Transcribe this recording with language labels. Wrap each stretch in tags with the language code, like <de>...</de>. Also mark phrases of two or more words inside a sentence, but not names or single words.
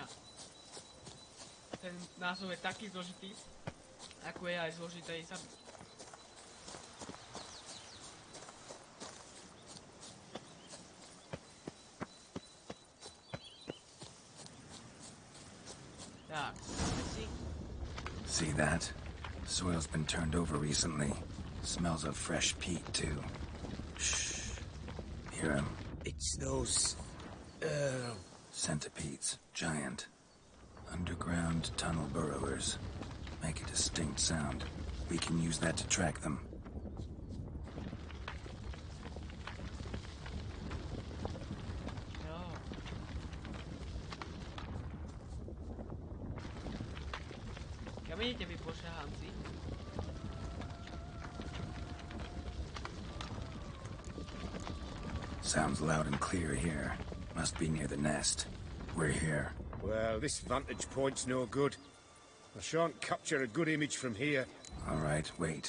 <sk>Ten názov je taký zložitý, ako je aj zložité ich zabiť. Tak, si.</sk> <en>See that? Soil's been turned over recently. Smells of fresh peat, too. Shh. Hear him? It's those... Centipedes. Giant. Underground tunnel burrowers. Make a distinct sound. We can use that to track them.</en> <sk>Kam idete vy pošahanci?</sk> <en>Sounds loud and clear here. Must be near the nest. We're here. Well, this vantage point's no good. I shan't capture a good image from here. All right, wait.</en>